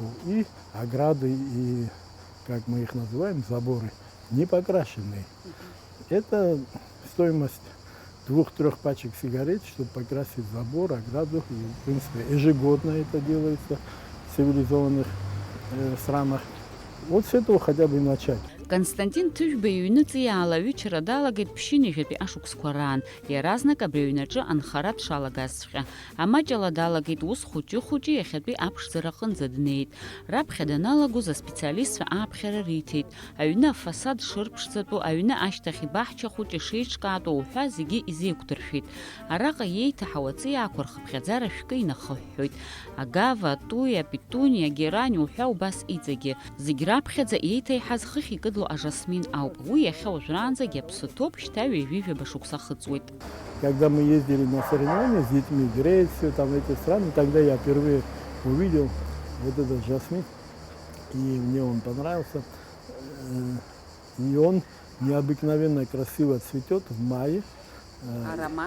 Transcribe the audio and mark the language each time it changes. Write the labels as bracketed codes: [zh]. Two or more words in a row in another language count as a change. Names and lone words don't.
[ru] И ограды, и, как мы их называем, заборы, не покрашенные. Это стоимость 2-3 пачек сигарет, чтобы покрасить забор, ограду. И, в принципе, ежегодно это делается в цивилизованных странах. Вот с этого хотя бы и начать. [ab] Константин Тыжәба иҩныҵиаала аҩычара далагеит ԥшьынҩажәатәи ашықәсқәа раан, иаразнак абри аҩнаҿы анхара дшалагазҵәҟьа. Амаҷала далагеит ус хәыҷы-хәыҷы иахьатәи аԥшӡара аҟынӡа днеит. Раԥхьа даналагоз аспециалистцәа ааԥхьара риҭеит. Аҩны афасад шырԥшӡатәу, аҩны ашьҭахь ибаҳча хәыҷ ишеиҿкаатәу уҳәа зегьы изеиқәдыршәеит. Араҟа иеиҭаҳау аҵиаақәа рхыԥхьаӡара шәкы инахыҳәҳәоит. Агава, атуи, апетуни, агерани уҳәа убас иҵегьы. Зегь раԥхьаӡа еиҭаиҳаз хыхь икыдло ажасмин ауп. Уи иахьа уажәраанӡагьы аԥсы ҭоуп, шьҭа ҩажәижәаба шықәса хыҵуеит. [ru] Когда мы ездили на соревнования с детьми, Грецию, там эти страны, тогда я впервые увидел вот этот жасмин, и мне он понравился. И он необыкновенно красиво цветет в мае. Аромат?